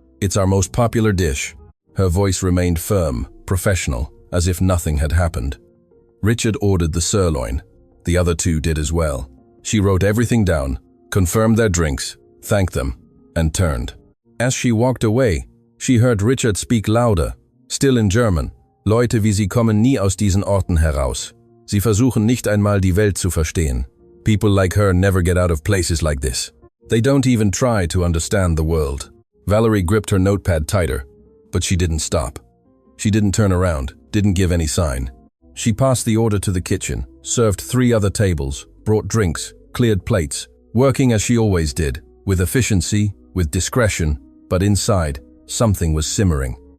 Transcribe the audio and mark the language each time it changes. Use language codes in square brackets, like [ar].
[en] It's our most popular dish. Her voice remained firm, professional, as if nothing had happened. Richard ordered the sirloin. The other two did as well. She wrote everything down, confirmed their drinks, thanked them, and turned. As she walked away, she heard Richard speak louder, still in German. [de] Leute wie Sie kommen nie aus diesen Orten heraus. Sie versuchen nicht einmal die Welt zu verstehen. [en] People like her never get out of places like this. They don't even try to understand the world. Valerie gripped her notepad tighter, but she didn't stop. She didn't turn around, didn't give any sign. She passed the order to the kitchen, served 3 other tables, brought drinks, cleared plates, working as she always did, with efficiency, with discretion, but inside, something was simmering.